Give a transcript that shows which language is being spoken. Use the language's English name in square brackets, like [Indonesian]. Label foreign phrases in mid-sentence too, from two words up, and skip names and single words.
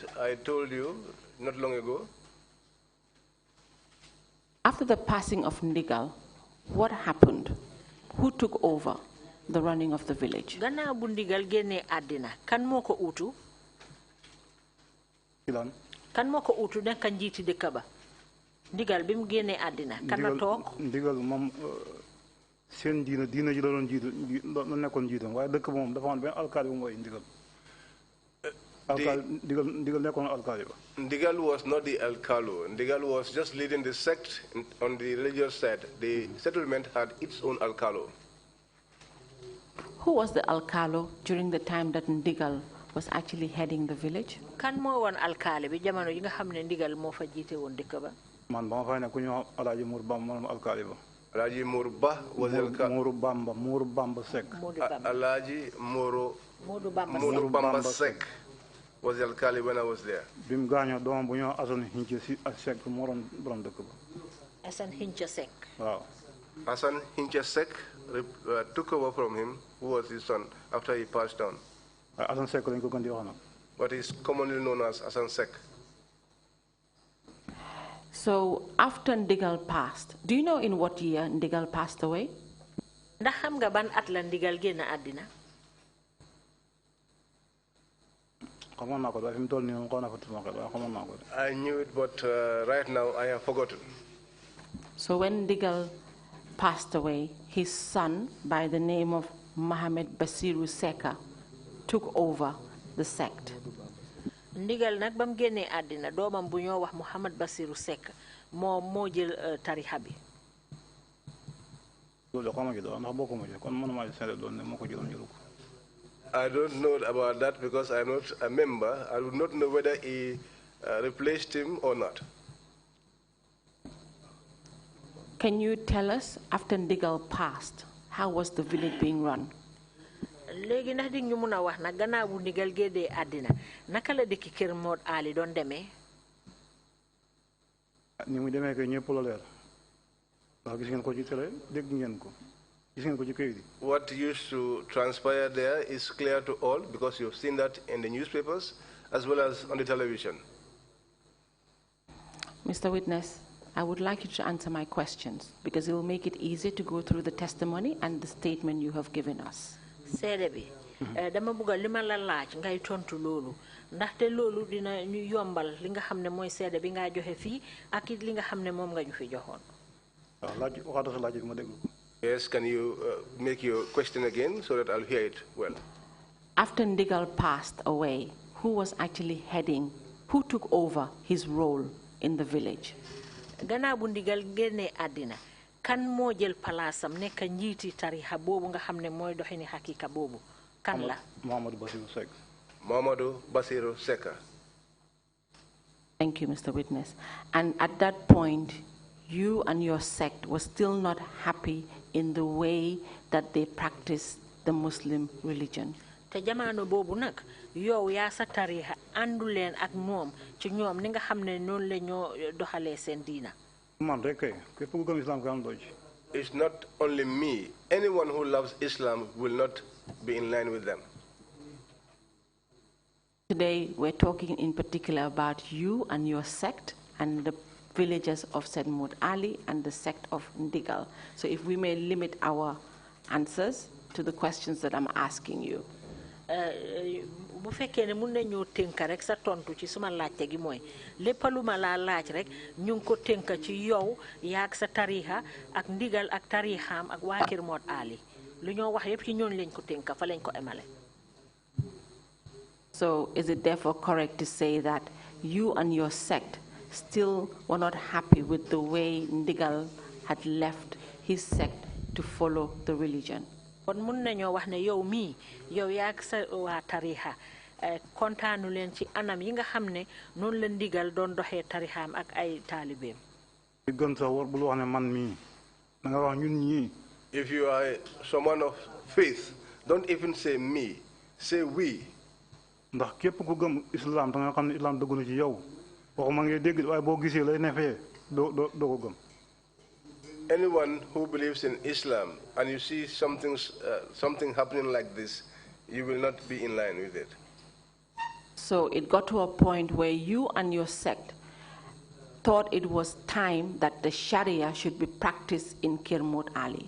[English] I told you not long ago. After the passing of Ndigal, what happened? Who took over the running of the village? [Wolof] Gannaaw bu Ndigal génnee àddina kan moo ko uutu? Kan moo ko uutu nekk njiiti dëkk ba? Ndigal bi mu génnee àddina kan la toog? Ndigal moom seen diina ji la doon jiitu la nekkoon jiitam waaye dëkk moom dafa am benn alkaali bu mooy Ndigal. [English] Ndigal was not the alcalo. Ndigal was just leading the sect on the religious side. The settlement had its own alcalo. Who was the alcalo during the time that Ndigal was actually heading the village? [Wolof] Kan moo woon alkaali bi jamono yi nga xam ne Ndigal moo fa jiite woon dëkk ba? Man ba ma fay ne ku ñu Alaaji Mour Bamba moom alkaali ba. [English] Alaaji Mour Ba was Mour Bamba Seck. Alaaji Modu Bamba Seck was the alkali when I was there. [Wolof] Bim gaañoo doomam bu ñoo Assane Hincha Seck moo doon borom dëkk ba. Assane Hincha Seck. Waaw. [English] Assane Hincha Seck took over from him, who was his son, after he passed on. [Wolof] Assane Seck lañ ko gën di wax nag. [English] What is commonly known as Assane Seck. So after Ndigal passed, do you know in what year Ndigal passed away? [Wolof] Ndax xam nga ban at la Ndigal génn àddina? [English] I knew it, but right now I have forgotten. So when Ndigal passed away, his son, by the name of Mohamed Basiru Secka, took over the sect. [Wolof] Ndigal nag bam génnee àddina doomam bu ñoo wax Mohamed Basiru Seck moo jël tarixa bi. [English] I don't know about that because I'm not a member. I would not know whether he replaced him or not. Can you tell us, after Ndigal passed, how was the village being run? [Wolof] Léegi ndax di ñu mëna wax na gannaaw bu Ndigal gédé àddina naka la dëkk Kër Mod Ali doon demee? Ni mu demee kay ñëpp la leer ndax gis ngeen ko ci télé dégg ngeen ko gis ngeen ko ci këyit yi. [English] What used to transpire there is clear to all because you've seen that in the newspapers as well as on the television. Mr. Witness, I would like you to answer my questions because it will make it easier to go through the testimony and the statement you have given us. [Wolof] Seede bi dama bëgg li ma la laaj ngay tontu loolu ndaxte loolu dina ñu yombal li nga xam ne mooy seede bi nga joxe fii ak li nga xam ne moom nga ñu fi joxoon. Laaj waxaat sa laaj bi ma déglu. [English] Yes, can you make your question again so that I'll hear it well? After Ndigal passed away, who was actually heading, who took over his role in the village? [Wolof] Gannaaw bu Ndigal génnee àddina kan moo jël palaasam nekk njiiti tarixa boobu nga xam ne mooy doxini hakika boobu kan la? Mohamadou Bassirou Seck. Mohamadou Bassirou Secka. [English] Thank you, Mr. Witness. And at that point, you and your sect were still not happy in the way that they practice the Muslim religion. [Wolof] Te jamono boobu nag yow yaa sa tarixa àndu leen ak moom ci ñoom ni nga xam ne noonu la ñoo doxalee seen diina. Man rek kay képp ku gëm islam ka am doy. [English] It's not only me. Anyone who loves Islam will not be in line with them. Today, we're talking in particular about you and your sect and the villagers of Said Mod Ali and the sect of Ndigal. So if we may limit our answers to the questions that I'm asking you. [Wolof] Bu fekkee ne mun nañoo tënk rek sa tontu ci suma laajte gi mooy lépp lu ma laa laaj rek ñu ngi ko tënk ci yow yaag sa tarixa ak Ndigal ak tarixaam ak waa Kër Mod Ali lu ñoo wax yépp ci ñooñ lañ ko tënk fa lañ ko emale. [English] So is it therefore correct to say that you and your sect still were not happy with the way Ndigal had left his sect to follow the religion? [Wolof] Kon mun nañoo wax ne yow mii yow yaag sa waa tarixa kontaanu leen ci anam yi nga xam ne noonu la Ndigal doon doxee tarixaam ak ay taalibeem. Li gën sax war bul wax ne man mii da nga wax ñun ñii. [English] If you are someone of faith, don't even say me, say we. [Wolof] Ndax képp ku gëm islam da nga xam ne islam dëggu na ci yow waxuma ngay dégg waaye boo gisee lay nefee doo ko gëm. [English] Anyone who believes in Islam and you see something happening like this, you will not be in line with it. So it got to a point where you and your sect thought it was time that the Sharia should be practiced in Kër Mod Ali.